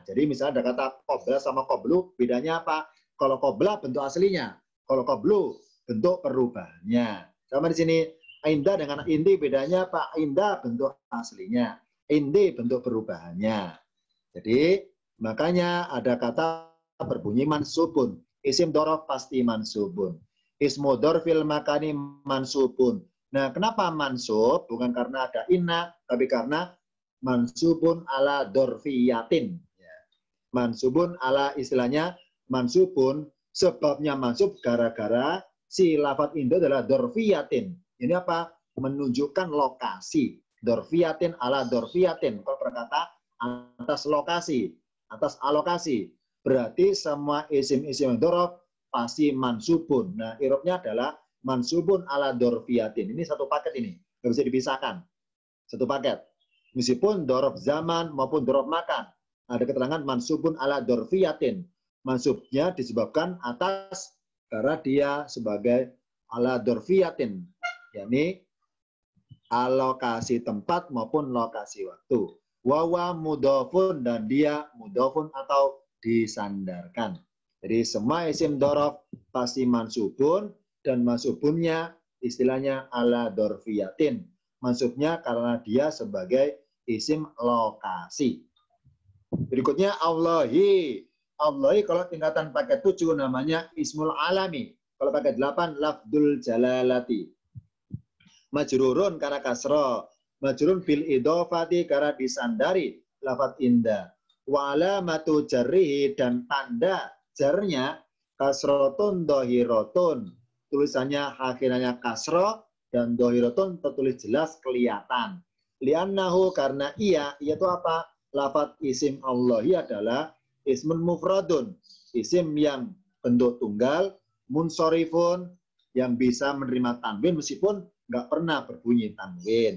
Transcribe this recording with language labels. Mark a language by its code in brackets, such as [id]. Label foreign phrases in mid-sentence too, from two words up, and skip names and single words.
[id] Jadi misalnya ada kata qabla sama qablu, bedanya apa? Kalau qabla bentuk aslinya, kalau qablu bentuk perubahannya. Sama di sini, inda dengan indi bedanya apa? Inda bentuk aslinya, indi bentuk perubahannya. Jadi makanya ada kata berbunyi mansubun. [ar] اسم ظرف pasti منصوب. اسم ظرف المكان منصوب. [id] Nah, kenapa mansub? Bukan karena ada inna, tapi karena [ar] منصوب على الظرفية. منصوب على [id] istilahnya mansubun, sebabnya mansub gara-gara si lafaz inda adalah dorfiyatin. Ini apa? Menunjukkan lokasi. [ar] ظرفية على ظرفية. [id] Kalau berkata atas lokasi, atas alokasi. Berarti semua isim-isim dorof pasti mansubun. Nah, irobnya adalah [ar] منصوب على الظرفية. [id] Ini satu paket ini. Nggak bisa dipisahkan. Satu paket. Meskipun dorof zaman maupun dorof makan. Ada keterangan [ar] منصوب على الظرفية. [id] Mansubnya disebabkan atas karena dia sebagai [ar] على الظرفية. [id] Yakni alokasi tempat maupun lokasi waktu. [ar] وهو مضاف, [id] dan dia mudofun atau disandarkan. Jadi semua isim dorof pasti mansubun, dan mansubunnya istilahnya [ar] على الظرفية. [id] Mansubnya karena dia sebagai isim lokasi. Berikutnya Allahi. Allahi kalau tingkatan pakai 7 namanya [ar] اسم العلم. [id] Kalau pakai 8 [ar] لفظ الجلالة. [id] Majrurun karena kasro, [ar] مجرور بالإضافة [id] karena disandari lafaz inda. [ar] وعلامة جره, [id] dan tanda jarnya [ar] كسرة ظاهرة. [id] Tulisannya akhirnya kasro dan dohirotun tertulis jelas kelihatan. Li'annahu karena ia itu apa? Lafaz isim Allahi adalah [ar] اسم مفرد, [id] isim yang bentuk tunggal, munsorifun, yang bisa menerima tanwin meskipun nggak pernah berbunyi tanwin.